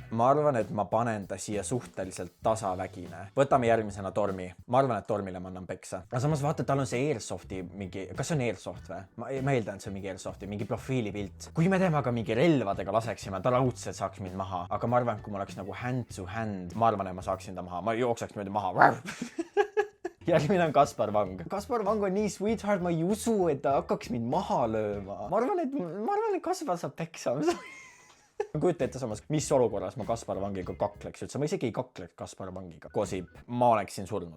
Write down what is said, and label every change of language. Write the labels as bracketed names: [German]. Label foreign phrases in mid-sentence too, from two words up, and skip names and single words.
[Estonian] Ma arvan, et ma panen ta siia suhteliselt tasavägine. Võtame järgmisena Tormi. Ma arvan, et Tormile ma annan peksa. Aga samas vaata, tal on see Airsofti mingi, kas see on Airsoft või? Ma eeldan, et see on mingi Airsofti, mingi profiilipilt. Kui me temaga mingi relvadega laseksime, ta raudselt saaks mind maha. Aga ma arvan, kui ma oleks nagu [English] hand to hand, [Estonian] ma arvan, et ma saaksin ta maha. Ma jookseks mööda maha. Järgmine on Kaspar Vang. Kaspar Vang on nii sweetheart, ma ei usu, et ta hakkaks mind maha lööma. Ma arvan, et Kaspar saab peksa. Ma kujuta ette samas, mis olukorras ma Kaspar Vangiga kakleks üldse. Ma isegi ei kakleks Kaspar Vangiga. Kosib, ma oleksin surnud.